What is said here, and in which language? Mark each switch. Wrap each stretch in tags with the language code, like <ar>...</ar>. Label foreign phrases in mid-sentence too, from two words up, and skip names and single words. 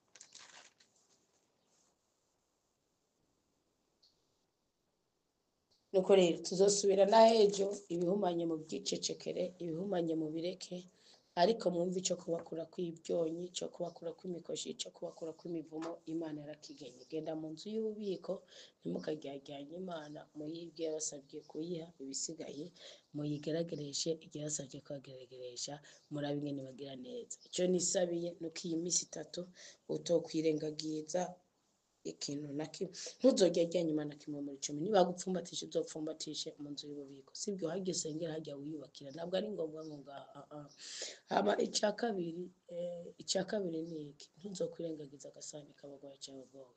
<rn>Nuko rero tuzosubira na hejo ibihumanye mu byicecekere, ibihumanye mu bireke, ariko mwumve icyo kubakura kw'ibyonyi, cyo kubakura kw'imikoshi, cyo kubakura kw'imivumo Imana yarakigenye. Genda mu nzu y'ububiko ntimukaryajyanye Imana, muyibwe yabasabye kuyiha, ibisigaye muyigeragereshe igihe yasabye kuhagerageresha, murabe ingene bagira neza. Icyo nisabiye nuko iyi minsi 3 utokwirengagiza ikintu na kimwe, ntuzojya ajyanye Imana kimwe muri 10. Niba gupfumbatisha uzopfumbatishe mu nzu y'ububiko, sibyo hajya usengera hajya wiyubakira, ntabwo ari ngombwa ngo haba icya kabiri ni iki, ntuzokwirengagiza agasani k'abagore cyangwa abagabo.</rn>